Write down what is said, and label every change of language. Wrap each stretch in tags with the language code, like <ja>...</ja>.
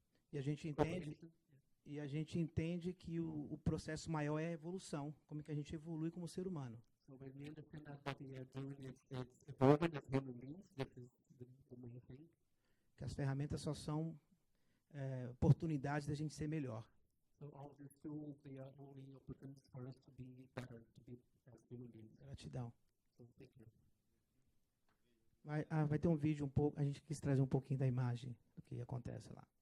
<pt>E a gente entende que o processo maior é a evolução, como que a gente evolui como ser humano.</pt> <en>So when we understand that what we are doing is evolving as human beings, this is the main thing.</en> <pt>Que as ferramentas só são oportunidades da gente ser melhor.</pt> <en>So all these tools, they are only opportunities for us to be better, to be as human beings.</en> <pt>Gratidão.</pt> <en>So thank you.</en> <pt>Vai ter um vídeo um pouco, a gente quis trazer um pouquinho da imagem do que acontece lá.</pt>